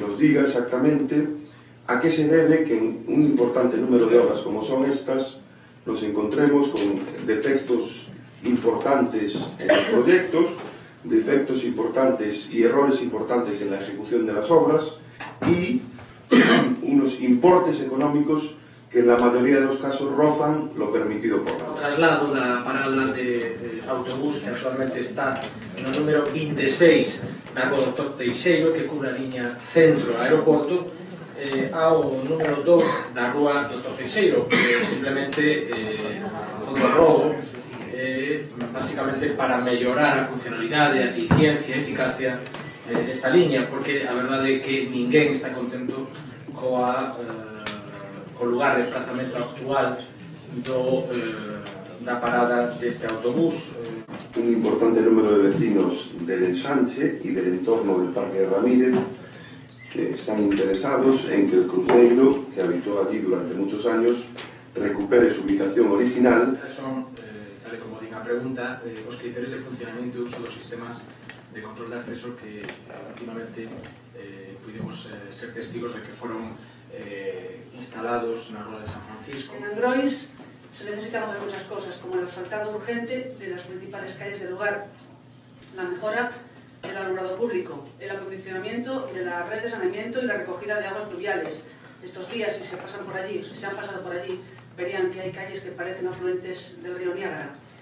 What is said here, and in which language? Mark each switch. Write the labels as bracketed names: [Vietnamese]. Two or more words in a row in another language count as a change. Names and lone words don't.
[Spanish] Nos diga exactamente a qué se debe que en un importante número de obras como son estas nos encontremos con defectos importantes en los proyectos, defectos importantes y errores importantes en la ejecución de las obras y unos importes económicos que en la mayoría de los casos rozan lo permitido por la ley. [Galician] O traslado da parada de autobús que actualmente está no número 26 da Rua Dr. Teixeiro, que cubre a liña centro-aeroporto, ao número 2 da Rua Dr. Teixeiro, que simplemente o do robo, básicamente para mellorar a funcionalidade, a eficiencia e eficacia desta liña, porque a verdade é que ninguén está contento co lugar de desplazamento actual da parada deste autobús. [Spanish] Un importante número de vecinos del ensanche y del entorno del Parque de Ramírez están interesados en que el cruceiro, que habitó allí durante muchos años, recupere su ubicación original. [Galician] Son, tal e como din a pregunta, os criterios de funcionamento e uso dos sistemas de control de acceso [Spanish] que últimamente pudimos ser testigos de que [Galician] foron instalados na Rua de San Francisco. [Spanish] En Angrois se necesitan otras muchas cosas, como el asfaltado urgente de las principales calles del lugar, la mejora del alumbrado público, el acondicionamiento de la red de saneamiento y la recogida de aguas pluviales. Estos días, si se pasan por allí, o si se han pasado por allí, verían que hay calles que parecen afluentes del río Niágara.